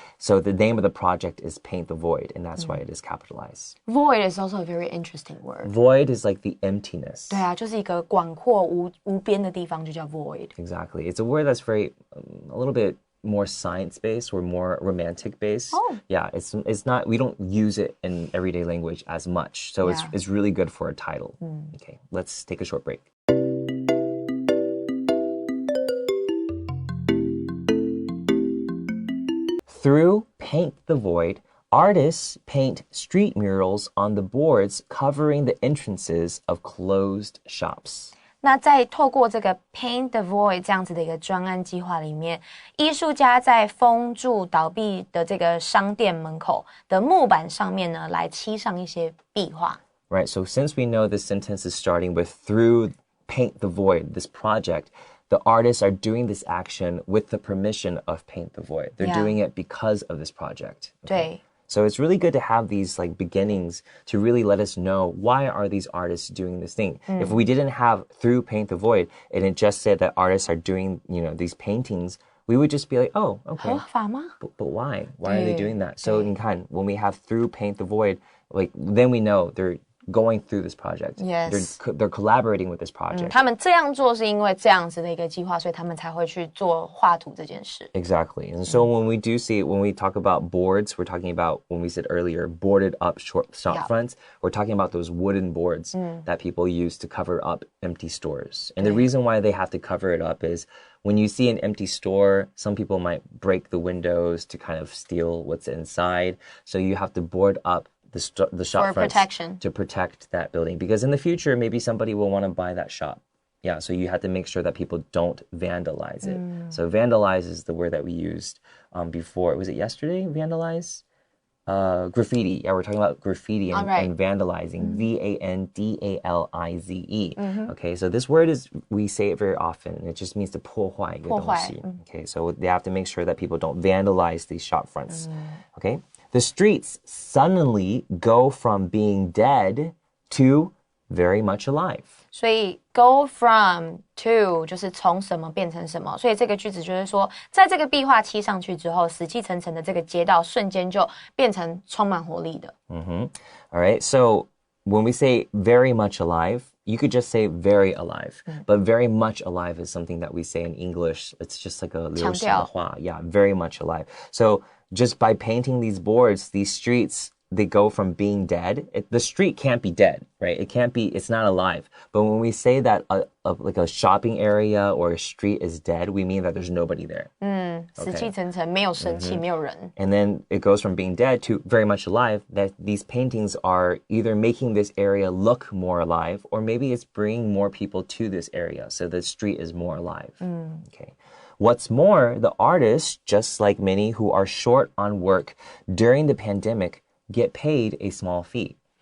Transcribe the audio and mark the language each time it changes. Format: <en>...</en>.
<en>So the name of the project is Paint the Void, and that's why it is capitalized. Void is also a very interesting word. Void is like the emptiness.</en> <zh>对啊，就是一个广阔无边的地方，就叫 void.</zh> <en>Exactly. It's a word that's very a little bit more science-based or more romantic-based. Oh. Yeah, it's not, we don't use it in everyday language as much. So it's really good for a title. Okay, let's take a short break. Through Paint the Void, artists paint street murals on the boards covering the entrances of closed shops.</en> <zh>那在透过这个 Paint the Void 这样子的一个专案计划里面，艺术家在封住倒闭的这个商店门口的木板上面呢，来漆上一些壁画。</zh> <en>Right, so since we know this sentence is starting with through Paint the Void, this project, the artists are doing this action with the permission of Paint the Void. They're doing it because of this project. Okay?</en> <zh>对。</zh> <en>So it's really good to have these like beginnings to really let us know why are these artists doing this thing. If we didn't have through Paint the Void and it just said that artists are doing, these paintings, we would just be like, oh, okay.</en> <zh>合法吗？</zh> <en>But why? Why are they doing that? So</en> <zh>你看,</zh> <en>when we have through Paint the Void, like then we know they're going through this project. Yes. They're collaborating with this project.</en> <zh>他们这样做是因为这样子的一个计划，所以他们才会去做画图这件事。</zh> <en>Exactly. And so when we talk about boards, we're talking about, when we said earlier, boarded up shop fronts, we're talking about those wooden boards that people use to cover up empty stores. And the reason why they have to cover it up is when you see an empty store, some people might break the windows to kind of steal what's inside. So you have to board up the shop For fronts protection. to protect that building. Because in the future, maybe somebody will want to buy that shop. Yeah, so you have to make sure that people don't vandalize it. So vandalize is the word that we used before. Was it yesterday? Vandalize? Graffiti. Yeah, we're talking about graffiti and vandalizing. vandalize. Okay, so this word we say it very often. It just means to</en> <zh>破坏一个东西.</zh> <en>Okay, so they have to make sure that people don't vandalize these shop fronts. Okay, the streets suddenly go from being dead to very much alive.</en> <zh>所以</zh> <en>go from to</en> <zh>就是从什么变成什么，所以这个句子就是说，在这个壁画漆上去之后，死气沉沉的这个街道瞬间就变成充满活力的。</zh> <en>All right, so when we say very much alive, you could just say very alive, but very much alive is something that we say in English. It's just like a</en> <zh>流行的话.</zh> <en>Yeah, very much alive. So just by painting these boards, these streets, they go from being dead. The street can't be dead, right? It's not alive. But when we say that like a shopping area or a street is dead, we mean that there's nobody there.</en> <zh>死气沉沉，没有生气，没有人。</zh> <en>And then it goes from being dead to very much alive, that these paintings are either making this area look more alive, or maybe it's bringing more people to this area, so the street is more alive. Okay. What's more, the artists, just like many who are short on work during the pandemic, get paid a small fee.</en>